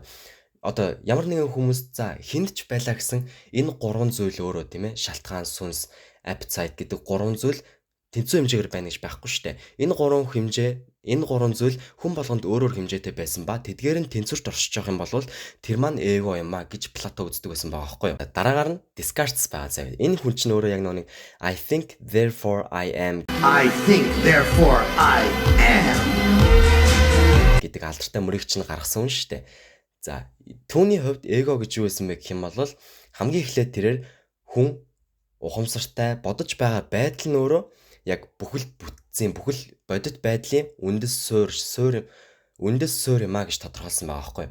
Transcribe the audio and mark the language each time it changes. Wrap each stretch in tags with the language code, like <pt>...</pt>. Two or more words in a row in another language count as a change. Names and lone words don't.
<mn>Одоо ямар нэгэн хүмүүс за хүнд ч байлаа гэсэн энэ 3 зүйл өөрөө тийм ээ шалтгаан, сүнс, appetite гэдэг 3 зүйл тэнцүү хэмжээгээр байна гэж байхгүй шүү дээ. Энэ 3 хэмжээ, энэ 3 зүйл хүн болгонд өөрөөр хэмжээтэй байсан ба тэдгээр нь тэнцвэрт оршиж байгаа юм бол тэр маань эго юм а гэж Плато үздэг байсан байгаа байхгүй юу. Дараагаар нь Descartes байгаа зав. Энэ хүн чинь өөрөө яг нэг</mn> <en>I think therefore I am</en> <mn>гэдэг алдартай мөрийг чинь гаргасан хүн шүү дээ. За түүний хувьд эго гэж юу байсан бэ гэх юм бол хамгийн эхлээд тэрээр хүн ухамсартай бодож байгаа байдал нь өөрөө яг бүхэл бүтцийн бүхэл бодит байдлын үндэс суурь юм а гэж тодорхойлсон байгаа байхгүй.</mn>